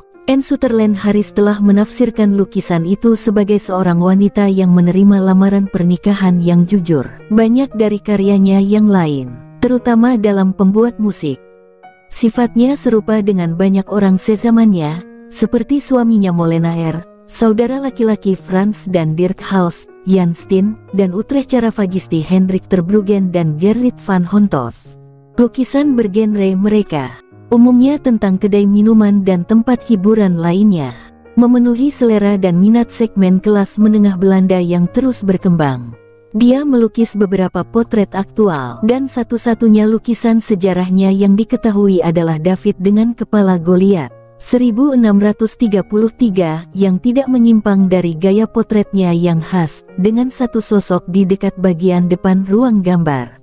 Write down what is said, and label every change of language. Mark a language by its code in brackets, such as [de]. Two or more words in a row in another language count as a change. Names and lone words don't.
[id] Anne Sutherland Harris telah menafsirkan lukisan itu sebagai seorang wanita yang menerima lamaran pernikahan yang jujur. Banyak dari karyanya yang lain, terutama dalam pembuat musik, sifatnya serupa dengan banyak orang sezamannya, seperti suaminya Molenaer, saudara laki-laki Franz dan Dirk Hals, Jan Steen, dan Utrecht Caravaggio, Hendrik ter Brugghen dan Gerrit van Hontos. Lukisan bergenre mereka umumnya tentang kedai minuman dan tempat hiburan lainnya, memenuhi selera dan minat segmen kelas menengah Belanda yang terus berkembang. Dia melukis beberapa potret aktual, dan satu-satunya lukisan sejarahnya yang diketahui adalah David dengan kepala Goliat, 1633, yang tidak menyimpang dari gaya potretnya yang khas, dengan satu sosok di dekat bagian depan ruang gambar.